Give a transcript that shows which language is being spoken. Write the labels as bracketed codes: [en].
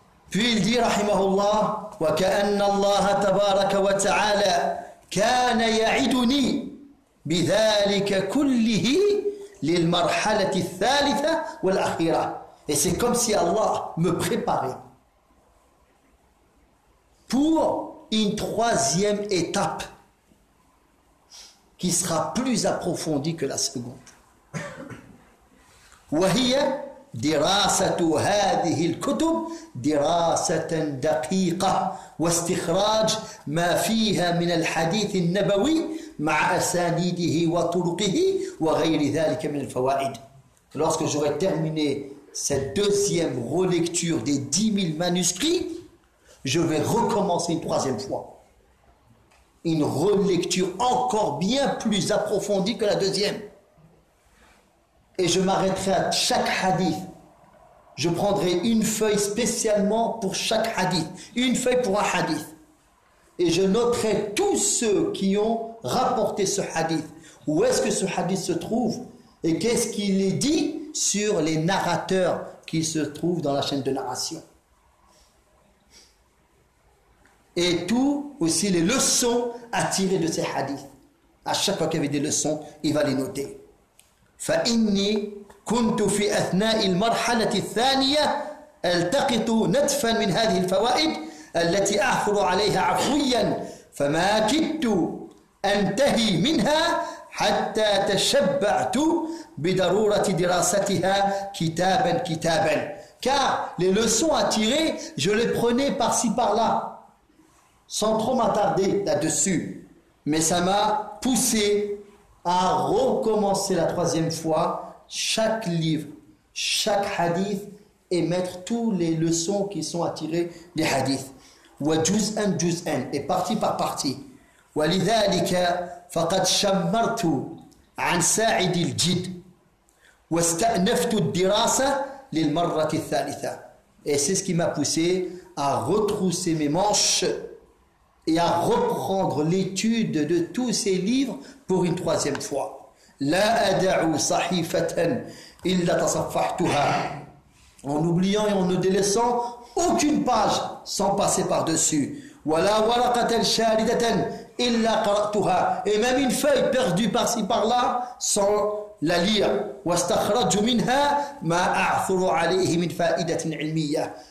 [fr] Puis il dit, [ar] rahimahullah, وكأن الله تبارك وتعالى كان يعدني بذلك كله للمرحلة الثالثة والأخيرة. [fr] Et c'est comme si Allah me préparait pour une troisième étape qui sera plus approfondie que la seconde. وهي دراسة هذه الكتب دراسة دقيقة واستخراج ما فيها من الحديث النبوي مع أسانيده وطرقه وغير ذلك من الفوائد. Lorsque j'aurai terminé cette deuxième relecture des 10 000 manuscrits, je vais recommencer une troisième fois. Une relecture encore bien plus approfondie que la deuxième. Et je m'arrêterai à chaque hadith. Je prendrai une feuille spécialement pour chaque hadith. Une feuille pour un hadith. Et je noterai tous ceux qui ont rapporté ce hadith. Où est-ce que ce hadith se trouve? Et qu'est-ce qu'il est dit sur les narrateurs qui se trouvent dans la chaîne de narration? Et tout aussi les leçons à tirer de ces hadiths. À chaque fois qu'il y avait des leçons, il va les noter. [ar] فَإِنِّي كُنْتُ فِي أَثْنَاءِ الْمَرْحَلَةِ الثَّانِيَةِ أَلْتَقِطُ نَتْفًا مِنْ هَذِهِ الْفَوَائِدِ التي أعثر عليها عفويا فما كدت أنتهي منها حتى تشبعت بضرورة دراستها كتابا كتابا. [fr] Car les leçons à tirer, je les prenais par-ci par-là, sans trop m'attarder là-dessus. Mais ça m'a poussé à recommencer la troisième fois chaque livre, chaque hadith, et mettre toutes les leçons qui sont à tirer des hadiths. [ar] وجزءاً جزءاً [fr] بارتي بارتي. [ar] ولذلك فقد شمرت عن ساعد الجد واستأنفت الدراسة للمرة الثالثة. [fr] Et c'est ce qui m'a poussé à retrousser mes manches et à reprendre l'étude de tous ces livres pour une troisième fois. [ar] لا أدع صحيفة إلا تصفحتها. [fr] En oubliant et en ne délaissant aucune page sans passer par-dessus. [ar] Wala waraqatan sharidatan illa qara'tuha. [fr] Et même une feuille perdue par-ci par-là sans la lire. [ar] Wastakhraju minha ma a'thuru 'alayhi min fa'idatin 'ilmiyyah.